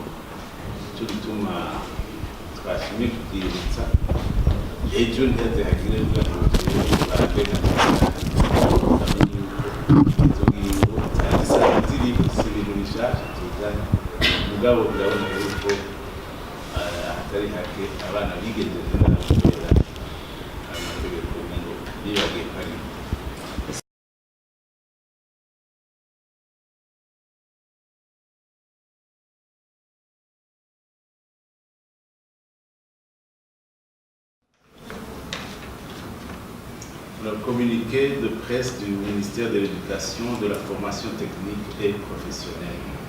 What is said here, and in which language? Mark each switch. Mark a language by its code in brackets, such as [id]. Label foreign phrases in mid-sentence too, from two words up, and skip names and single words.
[rn] Cyo gituma twashimye kubyibutsa ejo ntihaze hagire ngo baragenda izo ngingo ziri ibintu bishasha tuzanye, mugabo biraboneka yuko hatari hake abana bigenjeje kubera amategeko ngo bibagiye kari. [fr] Le communiqué de presse du ministère de l'Éducation, de la formation technique et professionnelle.